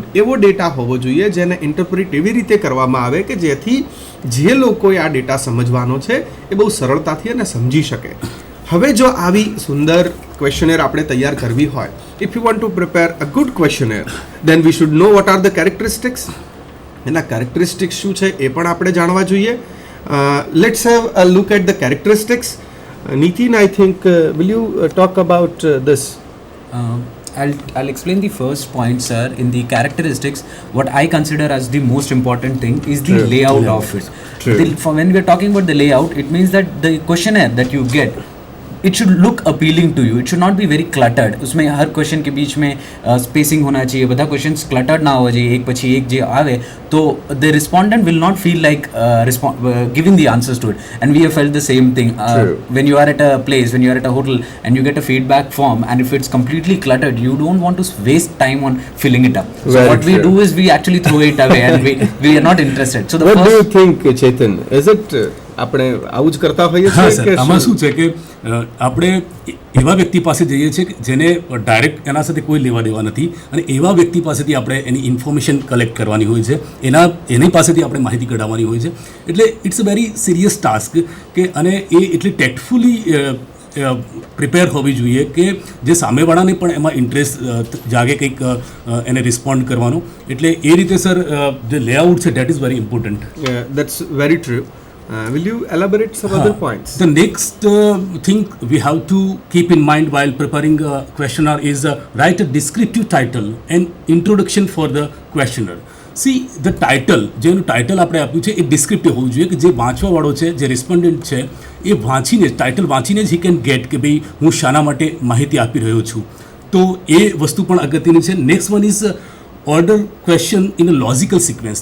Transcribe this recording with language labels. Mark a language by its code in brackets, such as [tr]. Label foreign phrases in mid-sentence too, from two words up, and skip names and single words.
[gu] એવો ડેટા હોવો જોઈએ જેને ઇન્ટરપ્રિટ એવી રીતે કરવામાં આવે કે જેથી જે લોકોએ આ ડેટા સમજવાનો છે એ બહુ સરળતાથી એને સમજી શકે. હવે જો આવી સુંદર ક્વેશ્ચનેર આપણે તૈયાર કરવી હોય, [en] If you want to prepare a good questionnaire, then we should know what are the characteristics. [gu] એના કેરેક્ટરિસ્ટિક્સ શું છે એ પણ આપણે જાણવા જોઈએ. [en] Let's have a look at the characteristics. Nitin, I think, will you talk about this? I'll explain the first point, sir. In the characteristics, what I consider as the most important thing is the True. layout of it. True. When we are talking about the layout, it means that the questionnaire that you get, it should look appealing to you. It should not be very cluttered. [hi] उसमें हर क्वेश्चन के बीच में स्पेसिंग होना चाहिए, બધા [en] questions cluttered [hi] ना हो जाए, एक [gu] પછી એક જે આવે તો [en] the respondent will not feel like giving the answers to it. And we have felt the same thing. When you are at a place, when you are at a hotel and you get a feedback form, and if it's completely cluttered, you don't want to waste time on filling it up. So Very what we true. do is we actually throw it away and we are not interested. So the What do you first think, Chetan? Is it [gu] આપણે આવું જ કરતા હોઈએ હા છીએ સર, કે આમાં શું છે કે આપણે એવા વ્યક્તિ પાસે જઈએ છીએ કે જેને ડાયરેક્ટ એના સાથે કોઈ લેવા દેવા નથી, અને એવા વ્યક્તિ પાસેથી આપણે એની [en] information collect [gu] કરવાની હોય છે, એની પાસેથી આપણે માહિતી કઢાવવાની હોય છે. એટલે [en] it's a very serious task [gu] કે, અને એ એટલી [en] tactfully prepare [gu] હોવી જોઈએ કે જે સામેવાળાને પણ એમાં ઇન્ટરેસ્ટ જાગે કંઈક એને રિસ્પોન્ડ કરવાનો. એટલે એ રીતે સર જે લેઆઉટ છે [en] that is very important. That's very true. Will you elaborate some other points? The next thing we have to keep in mind while preparing a questionnaire is write a descriptive title and introduction for the questionnaire. see the title [gu] જેનું ટાઇટલ આપણે આપ્યું છે એ ડિસ્ક્રિપ્ટિવ હોવું જોઈએ કે જે વાંચવાવાળો છે જે રિસ્પોન્ડન્ટ છે એ વાંચીને ટાઇટલ વાંચીને જ [en] he can get [gu] કે ભાઈ હું શાના માટે માહિતી આપી રહ્યો છું. તો એ વસ્તુ પણ અગત્યની છે. [en] Next one is order question in a logical sequence.